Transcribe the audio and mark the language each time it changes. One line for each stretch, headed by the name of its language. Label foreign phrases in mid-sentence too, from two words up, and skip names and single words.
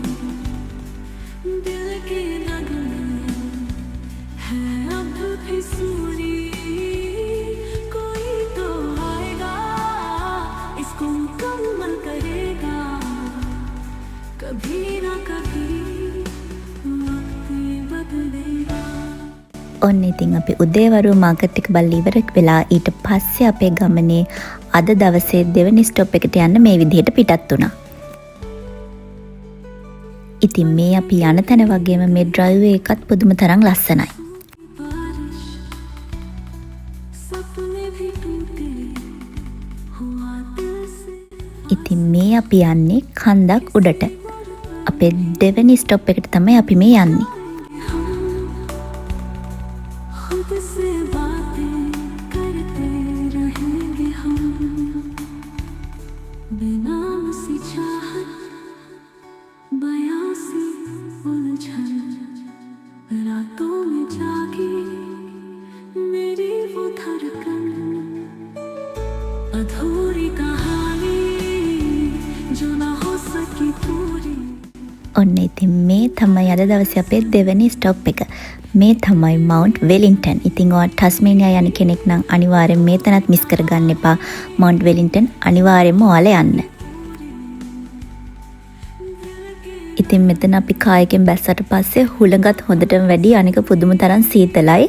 Hindi: दिल के नगमे है अब भी सूरी कोई तो आएगा इसको मुकम्मल करेगा कभी ना कभी वक्त ये बदलेगा
Sinhala: ඔන්න ඉතින් අපි උදේවරු මාකට් එක බලලා ඉවර වෙලා ඊට පස්සේ අපේ ගමනේ අද දවසේ දෙවෙනි ස්ටොප් එකට යන්න මේ විදිහට පිටත් වුණා. ඉතින් මේ අපි යන තැන වගේම මේ ඩ්‍රයිව් එකත් පුදුම තරම් ලස්සනයි.
Hindi: बारिश सपने भी टूटे हुआ दिल से
Sinhala: ඉතින් මේ අපි යන්නේ කන්දක් උඩට. අපේ දෙවෙනි ස්ටොප් එකට තමයි අපි මේ යන්නේ.
Hindi: खुद से बातें करते रहेंगे हम बेनाम सी चाहत बयां सी उलझन रातों में जागी मेरी वो धड़कन अधूरी कहानी जो ना हो सकी पूरी
Sinhala: ඔන්න ඉතින් මේ තමයි අද දවසේ අපේ දෙවෙනි ස්ටොප් එක. මේ තමයි මවුන්ට් වෙලින්ටන්. ඉතින් ඔයා ටස්මේනියා යන කෙනෙක් නම් අනිවාර්යෙන් මේ තැනත් මිස් කරගන්න එපා. මවුන්ට් වෙලින්ටන් අනිවාර්යෙන්ම ඔයාලා යන්න. ඉතින් මෙතන අපි කායකින් බැස්සට පස්සේ හුළඟත් හොඳටම වැඩි අනික පුදුම තරම් සීතලයි.